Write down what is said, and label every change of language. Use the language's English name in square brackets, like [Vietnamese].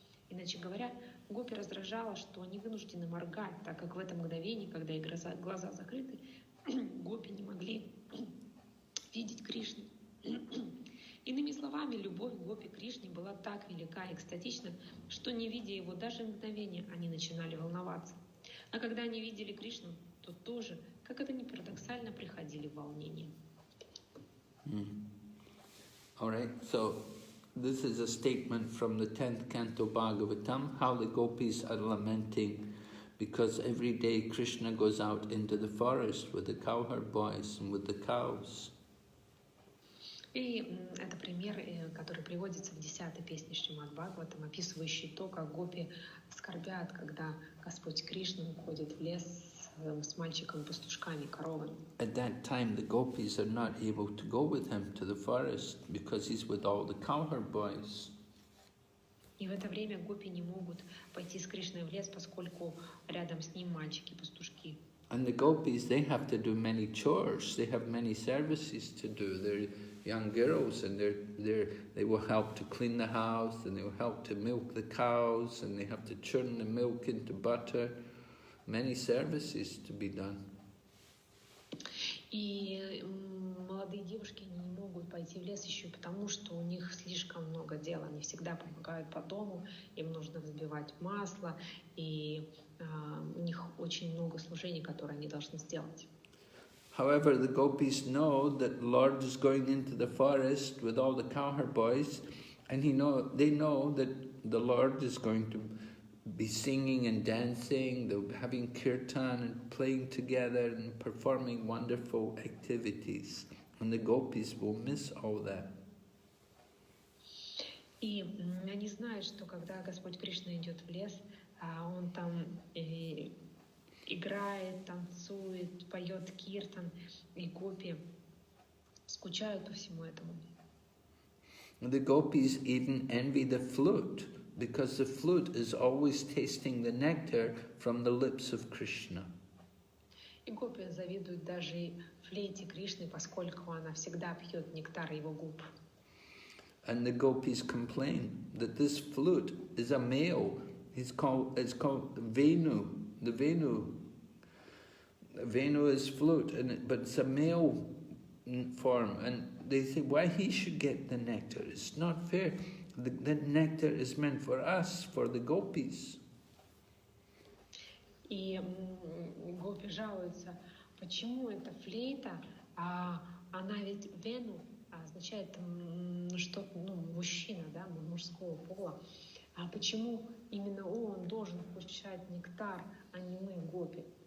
[Russian] Иначе говоря, гопи раздражало, что они вынуждены моргать, так как в это мгновение, когда их глаза закрыты, гопи не могли видеть Кришну. Иными словами, любовь гопи к Кришне была так велика и экстатична, что, не видя его даже мгновения, они начинали волноваться. А когда они видели Кришну, то тоже, как это ни парадоксально, приходили в волнение. [English] All right, so this is a statement from the 10th canto Bhagavatam, how the gopis are lamenting because every day Krishna goes out into the forest with the cowherd boys and with the cows. [Russian] И это пример, который приводится в 10-й песне Шримад Бхагаватам, описывающий то, как гопи скорбят, когда Господь Кришна уходит в лес с мальчиком-пастушками, коровами. [English] At that time, the gopis are not able to go with him to the forest because he's with all the cowherd boys. [Russian] И в это время гопи не могут пойти с Кришной в лес, поскольку рядом с ним мальчики-пастушки. [English] And the gopis, they have to do many chores. They have many services to do. They're young girls, and they will help to clean the house, and they will help to milk the cows, and they have to churn the milk into butter. Many services to be done. [Russian] И молодые девушки не могут пойти в лес еще потому, что у них слишком много дел. Они всегда помогают по дому, им нужно взбивать масло, и у них очень много служений, которые они должны сделать. [English] However, the gopis know that the Lord is going into the forest with all the cowherd boys, and they know that the Lord is going to be singing and dancing, they'll be having kirtan and playing together and performing wonderful activities. And the gopis will miss all that. [Russian] И они знают, что когда Господь Кришна идет в лес, он там играет, танцует, поет киртан, и гопи скучают по всему этому. [English] The gopis even envy the flute, because the flute is always tasting the nectar from the lips of Krishna. [Russian] И гопи завидуют даже флейте Кришны, поскольку она всегда пьет нектар его губ. [English] And the gopis complain that this flute is a male. It's called Venu. The Venu is flute, but it's a male form. And they say, why he should get the nectar? It's not fair. The nectar is meant for us, for the gopis. [Russian] И гопи жалуются, почему эта флейта, она ведь Вену означает что-то, мужчина, да, мужского пола. А почему именно он должен получать нектар, а не мы, гопи?